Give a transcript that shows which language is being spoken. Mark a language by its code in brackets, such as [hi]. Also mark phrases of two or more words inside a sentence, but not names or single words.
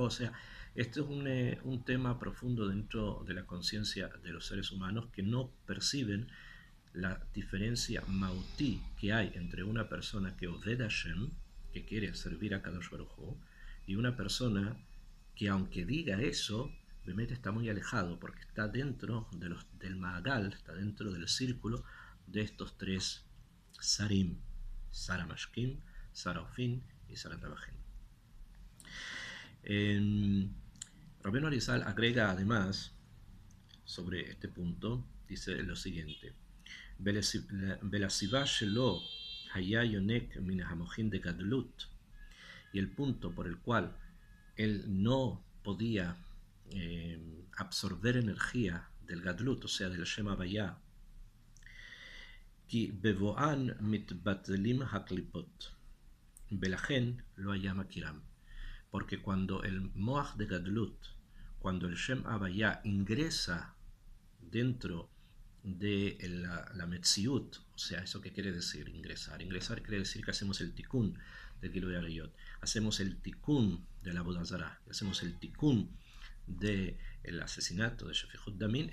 [es] O sea, este es un tema profundo dentro de la conciencia de los seres humanos, que no perciben la diferencia mautí que hay entre una persona que obedece a Hashem, que quiere servir a [he] קדוש ברוך הוא, [es] y una persona que, aunque diga eso, realmente está muy alejado, porque está dentro del Maagal, está dentro del círculo de estos tres Sarim: [he] שר המשקים, שר האופים [es] y [he] שר הטבחים. [es] Rabbeinu Arizal agrega además sobre este punto, dice lo siguiente: [he] ולסיבה שלו היה יונק מן המוחין [es] de Gadlut, y el punto por el cual él no podía absorber energía del Gadlut, o sea, del [he] שם הויה, כי בבואן מתבטלים הקליפות, ולכן לא היה מכירם. [es] Porque cuando el Moach de Gadlut, cuando el [he] שם הויה [es] ingresa dentro de la Metziut, o sea, ¿eso qué quiere decir ingresar? Ingresar quiere decir que hacemos el tikkun de [he] גילוי עריות, [es] hacemos el tikkun de la [he] עבודה זרה, [es] hacemos el tikkun del asesinato de [he] שפיכות דמים.